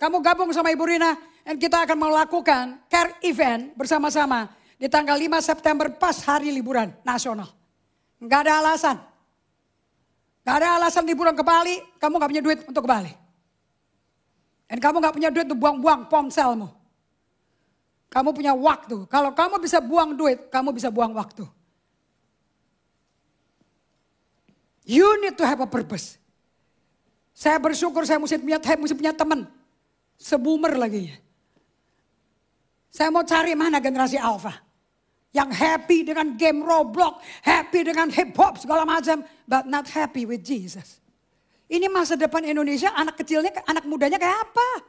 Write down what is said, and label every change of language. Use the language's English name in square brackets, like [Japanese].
[Indonesian] Kamu gabung sama Ibu Rina. Dan kita akan melakukan care event bersama-sama di tanggal 5 September pas hari liburan nasional. Gak ada alasan. Gak ada alasan liburan ke Bali, kamu gak punya duit untuk ke Bali. Dan kamu gak punya duit untuk buang-buang ponselmu. Kamu punya waktu. Kalau kamu bisa buang duit, kamu bisa buang waktu. [English] You need to have a purpose. [Indonesian] Saya bersyukur saya mesti punya teman. Seboomer lagi. Saya mau cari mana generasi alpha. Yang happy dengan game Roblox. Happy dengan hip hop segala macam. [English] But not happy with Jesus. [Indonesian] Ini masa depan Indonesia, anak kecilnya, anak mudanya kayak apa?